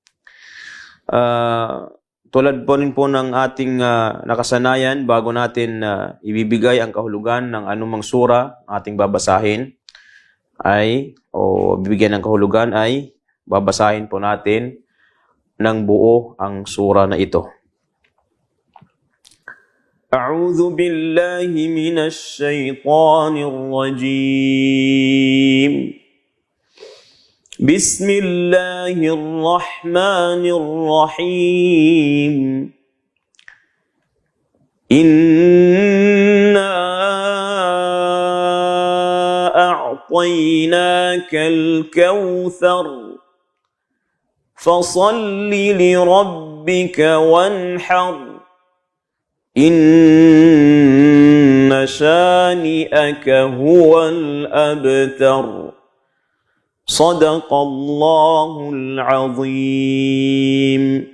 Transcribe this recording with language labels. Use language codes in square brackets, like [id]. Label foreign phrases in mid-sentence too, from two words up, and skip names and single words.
[tl] Tulad po rin po ng ating nakasanayan, bago natin ibibigay ang kahulugan ng anumang surah ating babasahin, bibigyan ng kahulugan ay babasahin po natin ng buo ang surah na ito. [ar] أعوذ بالله من الشيطان الرجيم. بسم الله الرحمن الرحيم. إنا أعطيناك الكوثر فصل لربك وانحر إن شانئك هو الأبتر صدق الله العظيم.